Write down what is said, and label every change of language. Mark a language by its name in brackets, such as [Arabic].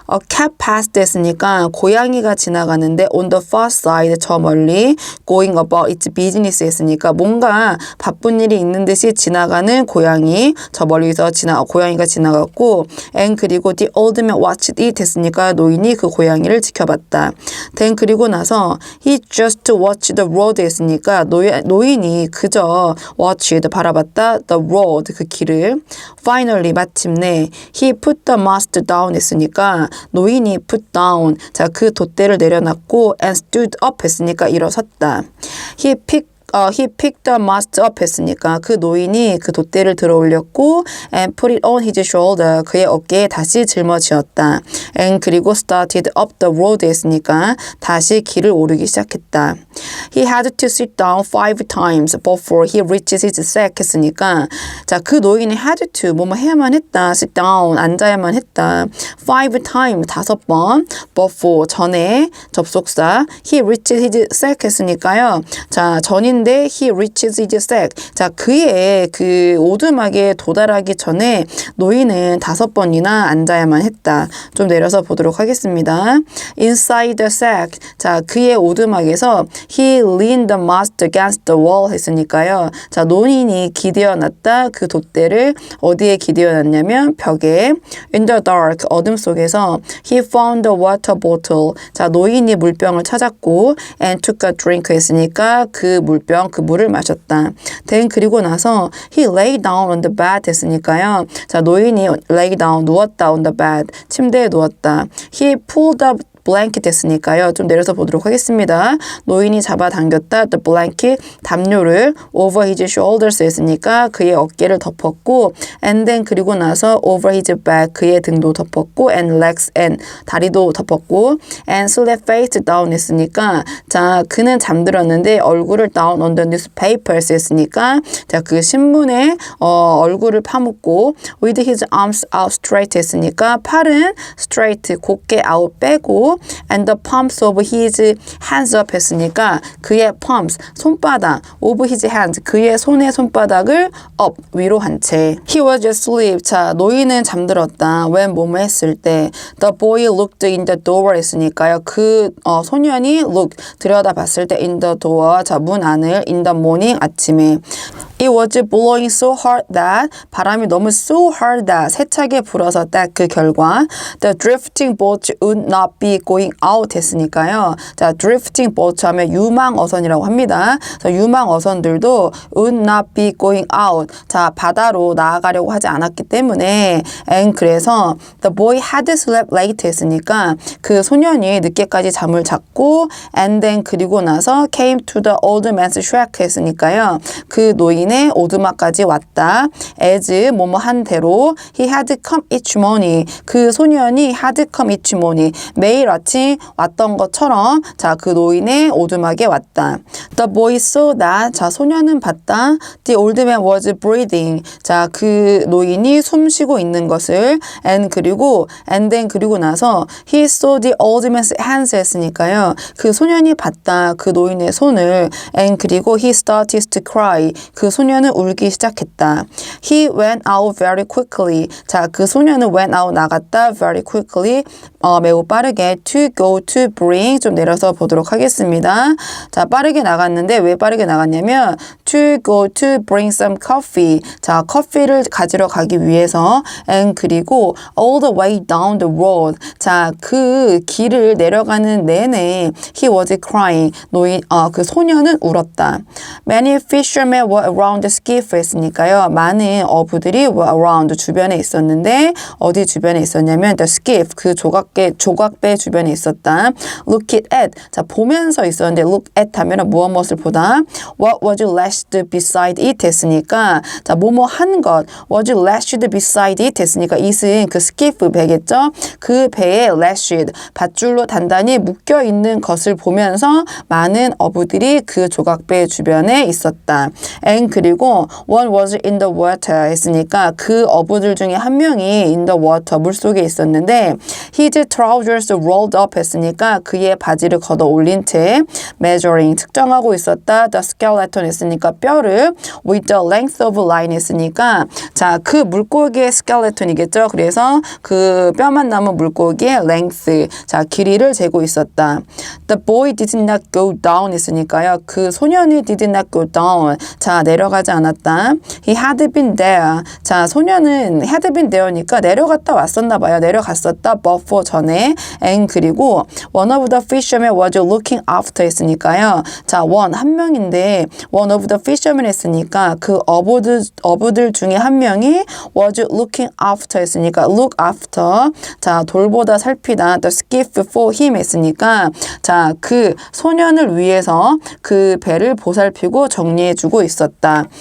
[English] cat passed [Korean] 했으니까 고양이가 지나가는데 [English] on the far side [Korean] 저 멀리 [English] going about its business [Korean] 했으니까 뭔가 바쁜 일이 있는 듯이 지나가는 고양이 저 멀리서 고양이가 지나갔고 and 그리고 [English] the old man watched it [Korean] 했으니까 노인이 그 고양이를 지켜봤다. [English] then [Korean] 그리고 나서 [English] he just watched the road [Korean] 했으니까 노인이 그저 [English] watched [Korean] 바라봤다 [English] the road [Korean] 그 길을 [English] finally [Korean] 마침내 [English] he put the mast down [Korean] 했으니까 노인이 put down 자 그 돛대를 내려놨고 [English] and stood up [Korean] 했으니까 일어섰다. [English] He picked the mast up [Korean] 했으니까 그 노인이 그 돛대를 들어 올렸고 [English] and put it on his shoulder [Korean] 그의 어깨에 다시 짊어지었다. [English] and [Korean] 그리고 [English] started up the road [Korean] 했으니까 다시 길을 오르기 시작했다. [English] He had to sit down 5 times before he reaches his sack [Korean] 했으니까 자 그 노인이 [English] had to [Korean] 뭐뭐 해야만 했다. [English] sit down [Korean] 앉아야만 했다. [English] 5 times [Korean] 5번 [English] before [Korean] 전에 접속사 [English] he reaches his sack [Korean] 했으니까요. 자 전인데 [English] he reaches his sack [Korean] 자 그의 그 오두막에 도달하기 전에 노인은 5번이나 앉아야만 했다. 좀 내려서 보도록 하겠습니다. [English] inside the sack [Korean] 자 그의 오두막에서 [English] he leaned the mast against the wall [Korean] 했으니까요. 자 노인이 기대어 놨다. 그 돛대를 어디에 기대어 놨냐면 벽에 [English] in the dark [Korean] 어둠 속에서 [English] he found the water bottle [Korean] 자 노인이 물병을 찾았고 [English] and took a drink [Korean] 했으니까 그 물병 물병 그 물을 마셨다. [English] then [Korean] 그리고 나서 [English] he lay down on the bed [Korean] 됐으니까요. 자, 노인이 [English] lay down [Korean] 누웠다 [English] on the bed [Korean] 침대에 누웠다. [English] he pulled up blanket [Korean] 됐으니까요. 좀 내려서 보도록 하겠습니다. 노인이 잡아당겼다. [English] The blanket, [Korean] 담요를 [English] over his shoulders [Korean] 했으니까 그의 어깨를 덮었고 [English] and then [Korean] 그리고 나서 [English] over his back, [Korean] 그의 등도 덮었고 [English] and legs and [Korean] 다리도 덮었고 [English] and slept face down [Korean] 했으니까 자, 그는 잠들었는데 얼굴을 [English] down on the newspapers [Korean] 했으니까 자, 그 신문에 얼굴을 파묻고 [English] with his arms out straight [Korean] 했으니까 팔은 [English] straight, [Korean] 곧게 [English] out [Korean] 빼고 [English] and the palms of his hands up [Korean] 했으니까 그의 [English] palms, [Korean] 손바닥 [English] of his hands, [Korean] 그의 손의 손바닥을 [English] up, [Korean] 위로 한 채. [English] He was asleep. [Korean] 자, 노인은 잠들었다. [English] when [Korean] 뭐뭐 했을 때 [English] the boy looked in the door [Korean] 했으니까요. 그 소년이 [English] look, [Korean] 들여다봤을 때 [English] in the door, [Korean] 자, 문 안을 [English] in the morning, [Korean] 아침에. [English] It was blowing so hard that [Korean] 바람이 너무 [English] so hard that [Korean] 세차게 불어서 [English] that [Korean] 그 결과 [English] the drifting boat would not be going out [Korean] 했으니까요. 자, [English] drifting boat [Korean] 하면 유망어선이라고 합니다. 그래서 유망어선들도 [English] would not be going out. [Korean] 자, 바다로 나아가려고 하지 않았기 때문에 [English] and [Korean] 그래서 [English] the boy had slept late [Korean] 했으니까 그 소년이 늦게까지 잠을 잤고 [English] and then [Korean] 그리고 나서 [English] came to the old man's shack [Korean] 했으니까요. 그 노인의 오두막까지 왔다. [English] as [Korean] 뭐뭐 한 대로 [English] he had come each morning. [Korean] 그 소년이 [English] had come each morning. [Korean] 매일 아침 왔던 것처럼 자, 그 노인의 오두막에 왔다. [English] The boy saw that. [Korean] 자, 소년은 봤다. [English] The old man was breathing. [Korean] 자, 그 노인이 숨 쉬고 있는 것을 [English] and then [Korean] 그리고 나서 [English] he saw the old man's hands [Korean] 했으니까요. 그 소년이 봤다. 그 노인의 손을 [English] and [Korean] 그리고 [English] he started to cry. [Korean] 그 소년은 울기 시작했다. [English] He went out very quickly. [Korean] 자, 그 소년은 [English] went out [Korean] 나갔다 [English] very quickly. [Korean] 매우 빠르게 [English] to go to bring [Korean] 좀 내려서 보도록 하겠습니다. 자, 빠르게 나갔는데 왜 빠르게 나갔냐면 [English] to go to bring some coffee. [Korean] 자, 커피를 가지러 가기 위해서 [English] and [Korean] 그리고 [English] all the way down the road. [Korean] 자, 그 길을 내려가는 내내 he was crying. 그 소년은 울었다. [English] Many fishermen were around the skiff [Korean] 했으니까요. 많은 어부들이 [English] were around [Korean] 주변에 있었는데 어디 주변에 있었냐면 [English] the skiff [Korean] 그 조각배 주변에 있었다. [English] Look it at. [Korean] 자, 보면서 있었는데 [English] look at [Korean] 하면 무엇을 보다. [English] What was lashed beside it [Korean] 했으니까 자, 뭐뭐 한 것. [English] was lashed beside it [Korean] 했으니까 [English] it은 그 skiff [Korean] 배겠죠. 그 배에 [English] lashed [Korean] 밧줄로 단단히 묶여 있는 것을 보면서 많은 어부들이 그 조각배 주변에 있었다. [English] and [Korean] 그리고 [English] one was in the water [Korean] 했으니까 그 어부들 중에 한 명이 [English] in the water [Korean] 물속에 있었는데 [English] his trousers rolled up [Korean] 했으니까 그의 바지를 걷어 올린 채 [English] measuring [Korean] 측정하고 있었다. [English] the skeleton [Korean] 했으니까 뼈를 [English] with the length of line [Korean] 했으니까 자, 그 물고기의 [English] skeleton [Korean] 이겠죠. 그래서 그 뼈만 남은 물고기의 length 자, 길이를 재고 있었다. [English] The boy did not go down [Korean] 했으니까요. 그 소년이 [English] did not go down [Korean] 자, 내려가지 않았다. [English] He had been there. [Korean] 자, 소년은 [English] had been there [Korean] 니까 내려갔다 왔었나 봐요. 내려갔었다. [English] before [Korean] 전에 [English] and [Korean] 그리고 [English] one of the fishermen was looking after [Korean] 했으니까요. 자, 한 명인데 [English] one of the fishermen [Korean] 했으니까 그 어부들 중에 한 명이 [English] was looking after [Korean] 했으니까 [English] look after [Korean] 자, 돌보다 살피다 [English] the skiff for him [Korean] 했으니까 자, 그 소년을 위해서 그 배를 보살피고 정리해주고 있었다.